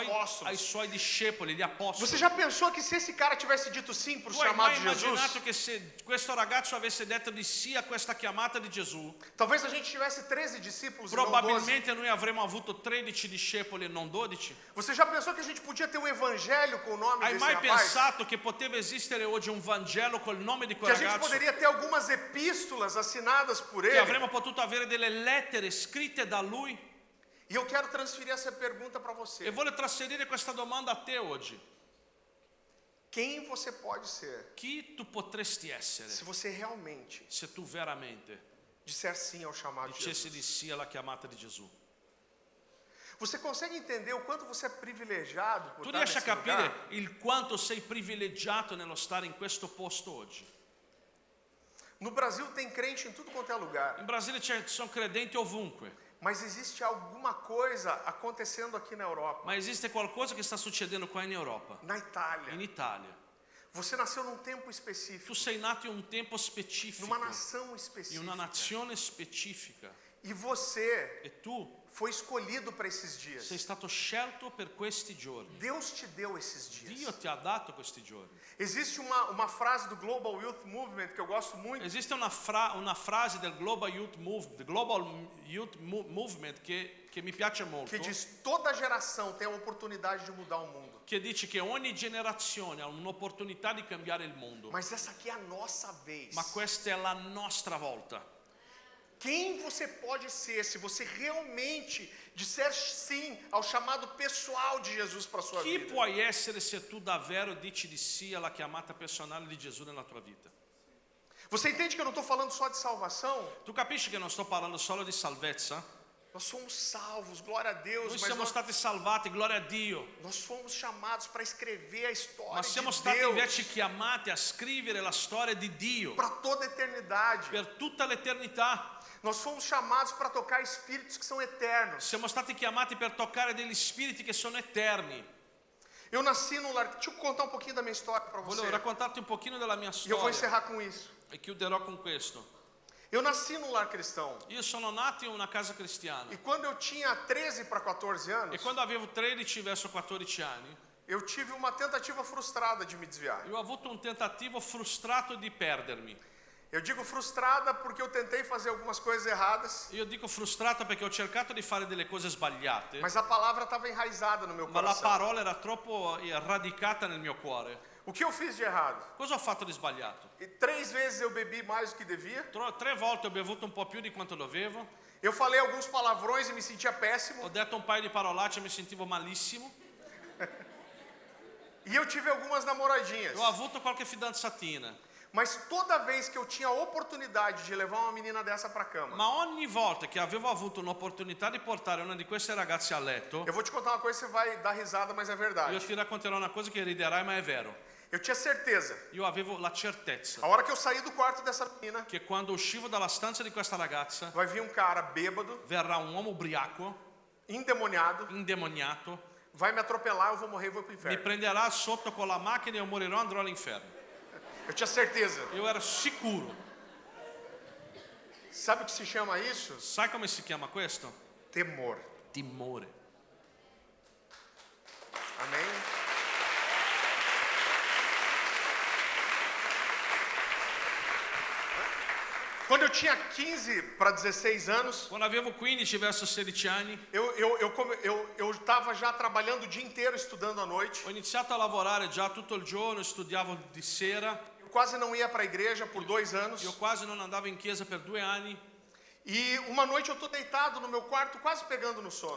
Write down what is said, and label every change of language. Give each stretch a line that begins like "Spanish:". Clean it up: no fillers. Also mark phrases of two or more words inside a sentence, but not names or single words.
Portuguese: apóstolos.
Italian: discepoli, gli apostoli.
Portuguese: Você já pensou que se esse cara tivesse dito sim para o
Italian: Tu hai
Portuguese: chamado
Italian: mai
Portuguese: de Jesus,
Italian: immaginato che se questo ragazzo avesse detto di sì a questa chiamata di Gesù,
Portuguese: talvez a gente tivesse 13 discípulos e não 12?
Italian: probabilmente noi avremmo avuto 13 discepoli e non 12?
Portuguese: Você já pensou que a gente podia ter um evangelho com o nome
Italian: Hai
Portuguese: desse
Italian: mai
Portuguese: rapaz?
Italian: pensato che poteva esistere oggi un Vangelo col nome di
Portuguese: Que
Italian: quel
Portuguese: a gente
Italian: ragazzo?
Portuguese: poderia ter algumas epístolas assinadas por
Italian: Che
Portuguese: ele?
Italian: avremmo potuto avere delle lettere scritte da lui?
Portuguese: E eu quero transferir essa pergunta para
Italian: E
Portuguese: você.
Italian: voglio trasferire questa domanda a te oggi.
Portuguese: Quem você pode ser
Italian: Chi tu potresti essere
Portuguese: se você realmente
Italian: se tu veramente
Portuguese: disser sim ao chamado de
Italian: dicessi di
Portuguese: Jesus?
Italian: sì alla chiamata di Gesù?
Portuguese: Você consegue entender o quanto você é privilegiado por
Italian: Tu
Portuguese: estar
Italian: riesci a
Portuguese: nesse
Italian: capire
Portuguese: lugar?
Italian: il quanto sei privilegiato nello stare in questo posto oggi?
Portuguese: No Brasil tem crente em tudo quanto é lugar,
Italian: In Brasile ci sono credenti ovunque,
Portuguese: mas existe alguma coisa acontecendo aqui na Europa,
Italian: ma esiste qualcosa che sta succedendo qua in Europa,
Portuguese: na Itália.
Italian: in Italia.
Portuguese: Você nasceu num tempo específico,
Italian: Tu sei nato in un tempo specifico,
Portuguese: numa nação
Italian: in
Portuguese: específica,
Italian: una nazione specifica,
Portuguese: e você
Italian: e tu
Portuguese: foi escolhido para esses dias.
Italian: sei stato scelto per questi giorni.
Portuguese: Deus te deu esses dias.
Italian: Dio ti ha dato questi giorni.
Portuguese: Existe uma frase do Global Youth Movement que eu gosto muito,
Italian: Esiste una frase del Global Youth Movement che mi piace molto,
Portuguese: que diz: toda geração tem a oportunidade de mudar o mundo,
Italian: che dice che ogni generazione ha un'opportunità di cambiare il mondo,
Portuguese: mas essa aqui é a nossa vez.
Italian: ma questa è la nostra volta.
Portuguese: Quem você pode ser se você realmente disser sim ao chamado pessoal de Jesus para sua
Italian: Chi
Portuguese: vida?
Italian: puoi essere se tu davvero dici di sì alla chiamata personale di Gesù nella tua vita?
Portuguese: Você entende que eu não estou falando só de salvação?
Italian: Tu capisci che non sto parlando solo di salvezza?
Portuguese: Nós somos salvos, glória a Deus,
Italian: Noi
Portuguese: mas
Italian: siamo stati salvati, gloria a Dio,
Portuguese: nós fomos chamados para escrever a história
Italian: ma siamo
Portuguese: de
Italian: stati
Portuguese: Deus
Italian: invece chiamati a scrivere la storia di Dio
Portuguese: para toda a eternidade.
Italian: per tutta l'eternità.
Portuguese: Nós fomos chamados para tocar espíritos que são eternos.
Italian: Siamo stati chiamati per toccare degli spiriti che sono eterni.
Portuguese: Eu nasci num lar... Deixa eu contar um pouquinho da minha história para você.
Italian: Volevo raccontarti un pochino della mia
Portuguese: E eu vou
Italian: storia
Portuguese: encerrar com isso.
Italian: e chiuderò con questo.
Portuguese: Eu nasci num lar cristão.
Italian: Io sono nato in una casa cristiana
Portuguese: E quando eu tinha 13 para 14 anos,
Italian: e quando avevo 13 verso 14 anni,
Portuguese: eu tive uma tentativa frustrada de me desviar.
Italian: io ho avuto un tentativo frustrato di perdermi.
Portuguese: Eu digo frustrada porque eu tentei fazer algumas coisas erradas,
Italian: Io dico frustrata perché ho cercato di fare delle cose sbagliate,
Portuguese: mas a palavra estava enraizada no meu
Italian: ma la
Portuguese: coração.
Italian: parola era troppo radicata nel mio cuore.
Portuguese: O que eu fiz de errado?
Italian: Cosa ho fatto di sbagliato?
Portuguese: E 3 vezes eu bebi mais do que devia.
Italian: 3 volte ho bevuto un po' più di quanto dovevo,
Portuguese: Eu falei alguns palavrões e me sentia péssimo.
Italian: ho detto un paio di parolacce e mi sentivo malissimo,
Portuguese: E eu tive algumas namoradinhas.
Italian: ho avuto qualche fidanzatina,
Portuguese: Mas toda vez que eu tinha a oportunidade de levar uma menina dessa para cama,
Italian: ma ogni volta che avevo avuto un'opportunità di portare una di queste ragazze a letto,
Portuguese: eu vou te contar uma coisa, você vai dar risada, mas é
Italian: io
Portuguese: verdade.
Italian: ti racconterò una cosa che riderai, ma è vero.
Portuguese: Eu tinha certeza.
Italian: Io avevo la certezza
Portuguese: A hora que eu saí do quarto dessa menina,
Italian: che quando uscivo dalla stanza di questa ragazza
Portuguese: vai vir um cara bêbado,
Italian: verrà un uomo ubriaco,
Portuguese: endemoniado,
Italian: indemoniato,
Portuguese: vai me atropelar, eu vou morrer e vou pro
Italian: mi
Portuguese: inferno.
Italian: prenderà sotto con la macchina e io morirò e andrò all'inferno.
Portuguese: Eu tinha certeza.
Italian: Io ero sicuro.
Portuguese: Sabe o que se chama isso?
Italian: Sai come si chiama questo?
Portuguese: Temor.
Italian: Timore.
Portuguese: Amém? Quando eu tinha 15 para 16 anos,
Italian: Quando avevo 15 verso 16 anni,
Portuguese: eu estava já trabalhando o dia inteiro, estudando à noite.
Italian: ho iniziato a lavorare già tutto il giorno, studiavo di sera,
Portuguese: Eu quase não ia para a igreja por 2 anos.
Italian: io quasi non andavo in chiesa per 2 anni
Portuguese: E uma noite eu estou deitado no meu quarto, quase pegando no sono.